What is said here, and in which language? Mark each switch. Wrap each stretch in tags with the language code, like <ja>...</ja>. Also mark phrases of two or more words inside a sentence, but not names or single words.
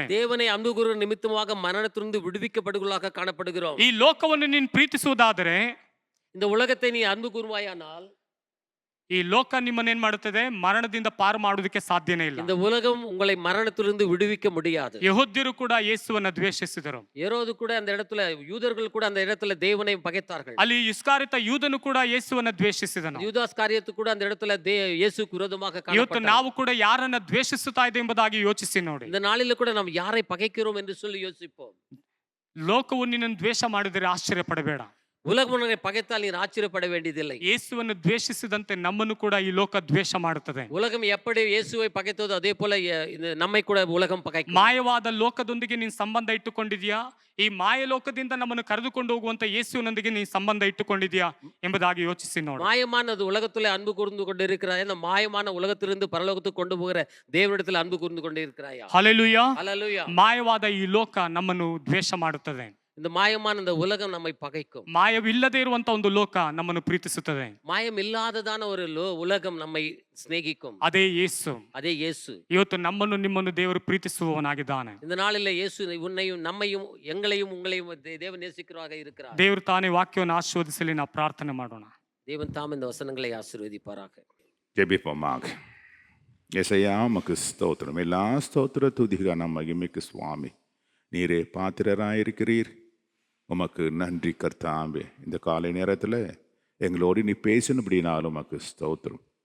<ta>நாம் தேவனை அன்பு கூறுகிற நிமித்தமாக மரணத்திலிருந்து விடுவிக்கப்படுகளாக காணப்படுகிறோம்.</ta> <kn>ಈ ಲೋಕವನ್ನು ನೀನು ಪ್ರೀತಿಸುವುದಾದರೆ,</kn> <ta>இந்த உலகத்தை நீ அன்பு கூறுவாயானால்</ta> <kn>ಈ ಲೋಕ ನಿಮ್ಮನ್ನೇನ್ ಮಾಡುತ್ತದೆ? ಮರಣದಿಂದ ಪಾರು ಮಾಡುವುದಕ್ಕೆ ಸಾಧ್ಯನೇ ಇಲ್ಲ.</kn> <ta>இந்த உலகம் உங்களை மரணத்திலிருந்து விடுவிக்க முடியாது.</ta> <kn>ಯೆಹೂದ್ಯರು ಕೂಡ ಯೇಸುವನ್ನು ದ್ವೇಷಿಸಿದರು.</kn> <ta>ஏரோது கூட அந்த இடத்துல, யூதர்கள் கூட அந்த இடத்துல தேவனை பகைத்தார்கள்.</ta> <kn>ಅಲ್ಲಿ ಇಸ್ಕಾರಿತ ಯೂದನು ಕೂಡ ಯೇಸುವನ್ನು ದ್ವೇಷಿಸಿದನು.</kn> <ta>யூதாஸ் காரியத்து கூட அந்த இடத்துல இயேசுக்கு விரோதமாக ಇವತ್ತು காணப்பட்டார்.</ta> <kn>ನಾವು ಕೂಡ ಯಾರನ್ನ ದ್ವೇಷಿಸುತ್ತಾ ಇದೆ ಎಂಬುದಾಗಿ ಯೋಚಿಸಿ ನೋಡಿ.</kn> <ta>இந்த நாளில கூட நாம் யாரை பகைக்கிறோம் என்று சொல்லி யோசிப்போம்.</ta> <kn>ಲೋಕವು ನಿನ್ನನ್ನು ದ್ವೇಷ ಮಾಡಿದರೆ ಆಶ್ಚರ್ಯ ಪಡಬೇಡ.</kn> <ta>உலகம் உன்னை பகைத்தால் நீ ஆச்சரியப்பட வேண்டியதில்லை.</ta> <kn>ಯೇಸುವನ್ನು ದ್ವೇಷಿಸಿದಂತೆ ನಮ್ಮನ್ನು ಕೂಡ ಈ ಲೋಕ ದ್ವೇಷ ಮಾಡುತ್ತದೆ.</kn> <ta>உலகம் எப்படி இயேசுவை பகைத்ததோ அதே போல நம்மை கூட உலகம் பகைக்கும்.</ta> <kn>ಮಾಯವಾದ ಲೋಕದೊಂದಿಗೆ ನೀನು ಸಂಬಂಧ ಇಟ್ಟುಕೊಂಡಿದ್ಯಾ? ಈ ಮಾಯ ಲೋಕದಿಂದ ನಮ್ಮನ್ನು ಕರೆದುಕೊಂಡು ಹೋಗುವಂತ ಯೇಸುವಿನೊಂದಿಗೆ ನೀನು ಸಂಬಂಧ ಇಟ್ಟುಕೊಂಡಿದ್ಯಾ ಎಂಬುದಾಗಿ ಯೋಚಿಸಿ ನೋಡಿ.</kn> <ta>மாயமானது உலகத்துல அன்பு கூர்ந்து கொண்டு இருக்கிறாய். அந்த மாயமான உலகத்திலிருந்து பரலோகத்துக்கு கொண்டு போகிற தேவனிடத்தில் அன்பு கூர்ந்து கொண்டு இருக்கிறாயா? ಹಲ್ಲೆಲೂಯಾ. ஹல்லேலூயா.</ta> <kn>ಮಾಯವಾದ ಈ ಲೋಕ ನಮ್ಮನ್ನು ದ್ವೇಷ ಮಾಡುತ್ತದೆ.</kn> <ta>இந்த மாயமான இந்த உலகம் நம்மை பகைக்கும்.</ta> <kn>ಮಾಯವಿಲ್ಲದೆ ಇರುವಂತ ಒಂದು ಲೋಕ ನಮ್ಮನ್ನು ಪ್ರೀತಿಸುತ್ತದೆ.</kn> <ta>மாயம் இல்லாததான ஒரு உலகம் நம்மை சிநேகிக்கும்.</ta> <kn>ಅದೇ ಯೇಸು.</kn> <ta>அதே இயேசு.</ta> <kn>ಇವತ್ತು ನಮ್ಮನ್ನು ನಿಮ್ಮನ್ನು ದೇವರು ಪ್ರೀತಿಸುವವನಾಗಿದ್ದಾನೆ.</kn> <ta>இந்த நாளில இயேசு உன்னையும் நம்மையும் எங்களையும் உங்களையும் தேவன் நேசிக்கிறவராக இருக்கிறார்.</ta> <kn>ದೇವರು ತಾನೇ ವಾಕ್ಯವನ್ನು ಆಶೀರ್ವದಿಸಲಿ. ನಾವು ಪ್ರಾರ್ಥನೆ ಮಾಡೋಣ.</kn> <ta>தேவன் தாம் இந்த வசனங்களை ஆசீர்வதிப்பாராக. ஜெபிப்போமாக. యేసయ్యా உமக்கு ஸ்தோத்திரம். எல்லா ஸ்தோத்திர துதிகான மகிமைக்கு சுவாமி நீரே பாத்திரராயிருக்கிறீர். உமக்கு நன்றி கர்த்தாவே. இந்த காலை நேரத்தில் எங்களோடு நீ பேசினபடினாலும் உமக்கு ஸ்தோத்திரம்.</ta>